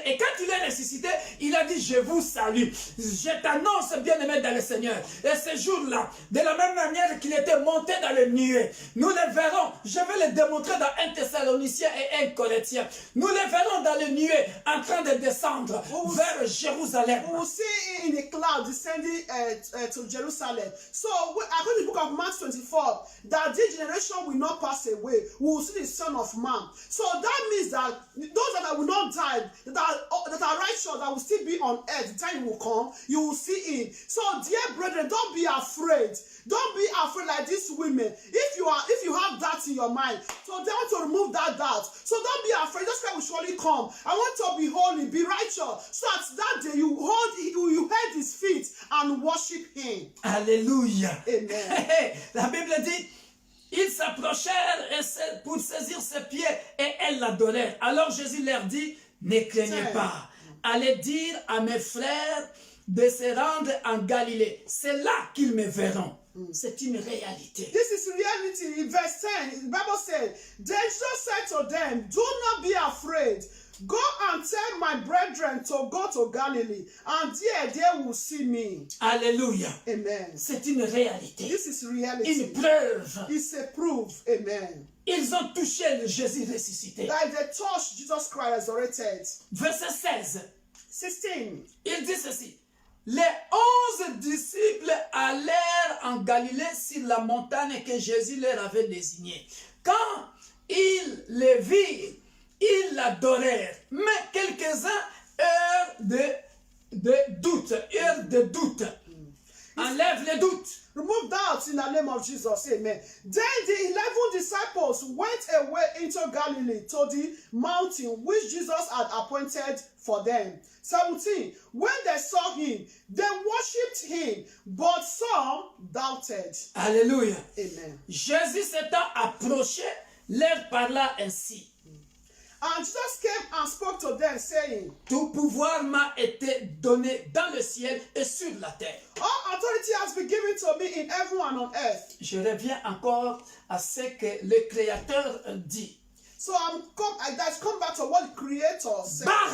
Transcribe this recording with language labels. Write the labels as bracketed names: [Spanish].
[French] Et quand il est ressuscité, il a dit, je vous salue. Je t'annonce, bien-aimé dans le Seigneur. Et ce jour-là, de la même manière qu'il était monté dans les nuées, nous le verrons, je vais le démontrer dans 1 Thessaloniciens et 1 Corinthiens. Nous le verrons dans les nuées en train de descendre vers Jérusalem. [English] We will see in a cloud descending to Jerusalem. So, according to the book of Mark 24, that this generation will not pass away. We will see the Son of Man. So that means that those that will not die, that are righteous, that will still be on earth, the time will come, you will see him. So, dear brethren, don't be afraid. Don't be afraid like these women. If you have that in your mind, so they want to remove that doubt. So don't be afraid. Jesus Christ will surely come. I want to be holy, be righteous. So at that day you hold his feet and worship him. Alléluia. Amen. [French] La Bible dit, ils s'approchèrent pour saisir ses pieds et elles l'adorèrent. Alors Jésus leur dit, ne craignez pas. Allez dire à mes frères de se rendre en Galilée. C'est là qu'ils me verront. c'est une réalité. [English] This is reality. In verse 10, the Bible said, Then Jesus said to them, Do not be afraid. Go and tell my brethren to go to Galilee, and there they will see me. Alléluia. Amen. [French] C'est une réalité. [English] This is reality. [French] Une preuve. [English] It's a proof. Amen. [French] Ils ont touché le Jésus ressuscité. [English] That they touched Jesus Christ resurrected. [French] Verset 16. 16. Il dit ceci. Les 11 disciples allèrent en Galilée sur la montagne que Jésus leur avait désignée. Quand ils les virent, ils l'adorèrent. Mais quelques-uns eurent de doute. Enlève les doutes. [English] Remove doubts in the name of Jesus. Amen. Then the 11 disciples went away into Galilee to the mountain which Jesus had appointed for them. 17. When they saw him, they worshipped him, but some doubted. Alléluia. Amen. [French] Jésus s'étant approché, leur parla ainsi. [English] And Jesus came and spoke to them, saying, [French] Tout pouvoir m'a été donné dans le ciel et sur la terre. [English] All authority has been given to me in heaven and on earth. [French] Je reviens encore à ce que le Créateur dit. [English] So that's come back to what the Creator said.